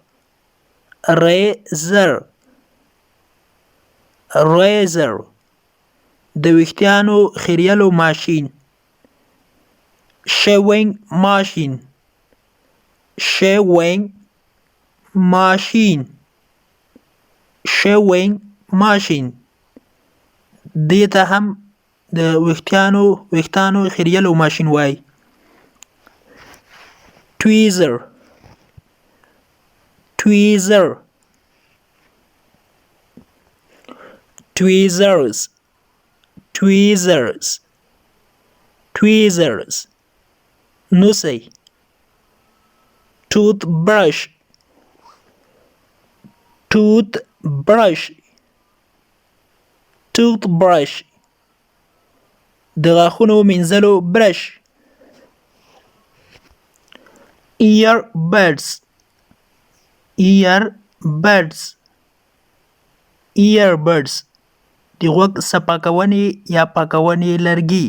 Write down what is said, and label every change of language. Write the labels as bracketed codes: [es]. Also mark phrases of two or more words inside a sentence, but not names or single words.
[en] Razor. Razor. [ps] د ویښتانو خریلو ماشین. [en] Shaving machine. Shaving machine. Shaving machine. [ps] دې ته هم د ویښتانو خریلو ماشین وایي. [en] Tweezer. Tweezer. Tweezers. Tweezers. Tweezers. نوسی. Toothbrush. Toothbrush. Toothbrush. [ps] د غاښونو مینځلو برش. [en] Earbuds. Earbuds. Earbuds. [ps] د غوږ صفا کوونې یا پاکونې لرګي.